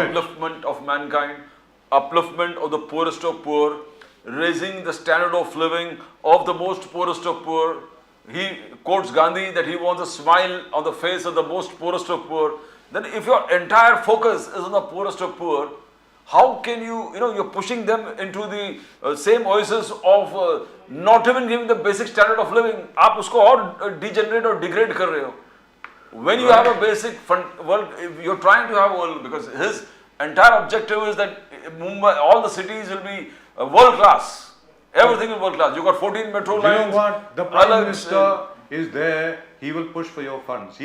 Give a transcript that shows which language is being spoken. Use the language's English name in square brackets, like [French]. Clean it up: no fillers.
[English] upliftment of mankind, upliftment of the poorest of poor, raising the standard of living of the most poorest of poor. He quotes Gandhi that he wants a smile on the face of the most poorest of poor. Then if your entire focus is on the poorest of poor, how can you're pushing them into the same oasis of not even giving the basic standard of living. [Hindi] आप उसको और [English] degenerate or degrade [Hindi] कर रहे हो. [English] When you have a basic world, you're trying to have world, because his entire objective is that Mumbai, all the cities will be world class. Everything is world class. You got 14 metro lines. You know what? The Prime Minister is there. He will push for your funds.